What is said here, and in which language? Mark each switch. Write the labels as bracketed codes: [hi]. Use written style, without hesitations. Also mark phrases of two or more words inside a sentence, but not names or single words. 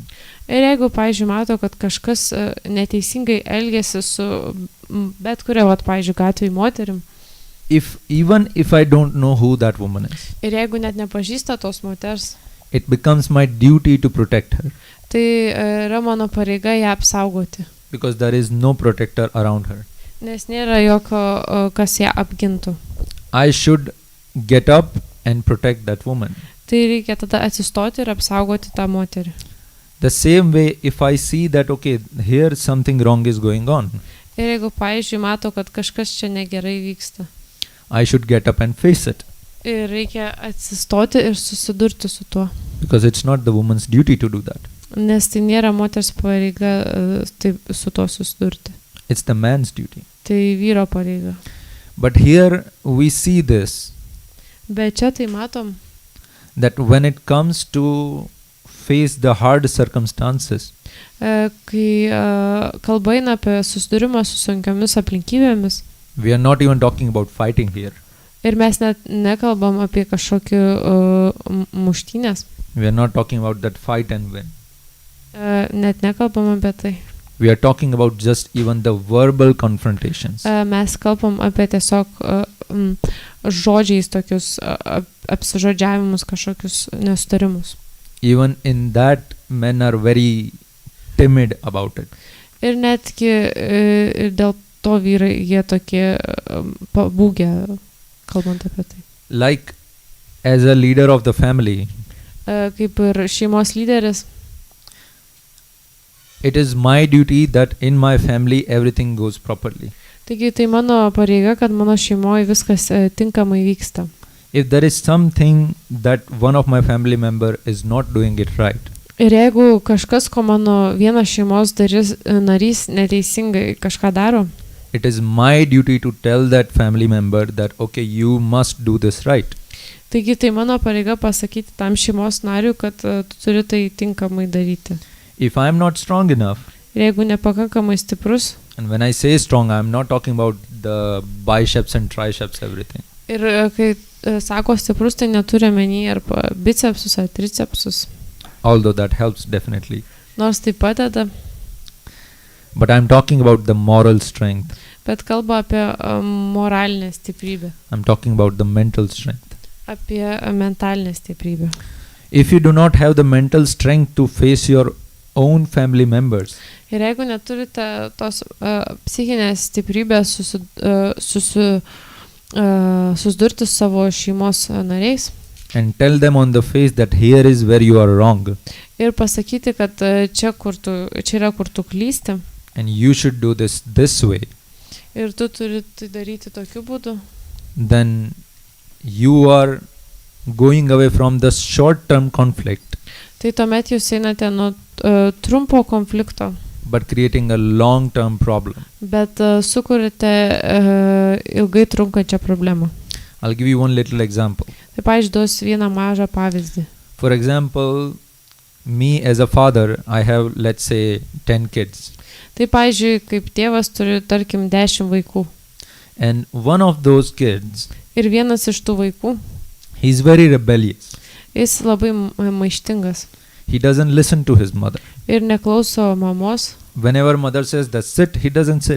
[lt] ir jeigu, pavyzdžiui, mato, kad kažkas neteisingai elgiasi su bet kuria, pavyzdžiui, gatvėj moterim, [en] even if I don't know who that woman is, [lt] ir jeigu net nepažįsta tos moters, [en] it becomes my duty to protect her, [lt] tai yra mano pareiga ją apsaugoti, [en] because there is no protector around her. [lt] nes nėra jokio, kas ją apgintų. [en] I should get up and protect that woman. [lt] Tai reikia tada atsistoti ir apsaugoti tą moterį. [en] The same way, if I see that, okay, here something wrong is going on, [lt] Ir jeigu, pavyzdžiui, mato, kad kažkas čia negerai vyksta, [en] I should get up and face it, [lt] ir reikia atsistoti ir susidurti su tuo. [en] because it's not the woman's duty to do that. [lt] Nes tai nėra moters pareiga taip su tuo susidurti. [en] It's the man's duty. [lt] Tai vyro pareiga. [en] But here we see this, [lt] Bet čia tai matom, [en] that when it comes to face the hard circumstances, [lt] kai kalba eina apie susidūrimą su sunkiomis aplinkybėmis, [en] we are not even talking about fighting here. [lt] ir mes net nekalbam apie kažkokį muštynės, [en] We are not talking about that fight and win. [lt] net nekalbam apie tai. [en] We are talking about just even the verbal confrontations. [lt] Mes kalbam apie tiesiog žodžiais tokius apsižodžiavimus, kažkokius nesutarimus. [en] Even in that, men are very timid about it. [lt] Ir netgi dėl to vyrai jie tokie pabūgę, kalbant apie tai. [en] Like, as a leader of the family, [lt] Kaip ir šeimos lyderis, [en] it is my duty that in my family everything goes properly. [lt] taigi tai mano pareiga, kad mano šeimoje viskas tinkamai vyksta. [en] If there is something that one of my family member is not doing it right, [lt] Ir jeigu kažkas, ko mano vienas šeimos narys neteisingai kažką daro, [en] it is my duty to tell that family member that, okay, you must do this right. [lt] taigi tai mano pareiga pasakyti tam šeimos nariui, kad tu turi tai tinkamai daryti. [en] If I am not strong enough, [lt] Ir jeigu nepakankamai stiprus, [en] and when I say strong, I am not talking about the biceps and triceps, everything. [lt] ir kai sako stiprus, tai neturi omeny ar bicepsus ar tricepsus, [en] Although that helps definitely. [lt] nors tai padeda, [en] But I am talking about the moral strength. [lt] bet kalba apie moralinę stiprybę, [en] I am talking about the mental strength. [lt] apie mentalinę stiprybę. [en] If you do not have the mental strength to face your own family members, [lt] Ir jeigu neturite tos psichinės stiprybės susidurti su savo šeimos nariais [en] and tell them on the face that here is where you are wrong, [lt] ir pasakyti, kad čia yra kur tu klysti [en] and you should do this way, [lt] ir tu turi tai daryti tokiu būdu, [en] then you are going away from the short-term conflict, [lt] tai tuomet jūs einate nuo trumpo konflikto, [en] but creating a long-term problem. [lt] bet sukuriate ilgai trunkančią problemą. [en] I'll give you one little example. [lt] Tai pavyzdžiui, duosiu vieną mažą pavyzdį. [en] For example, me as a father, I have, let's say, 10 kids. [lt] Tai pavyzdžiui, kaip tėvas turi, tarkim, 10 vaikų. [en] And one of those kids, [lt] Ir vienas iš tų vaikų, [en] he's very rebellious. [lt] jis labai maištingas. [en] He doesn't listen to his mother. [lt] Ir neklauso mamos. [en] Whenever mother says that sit, he doesn't sit.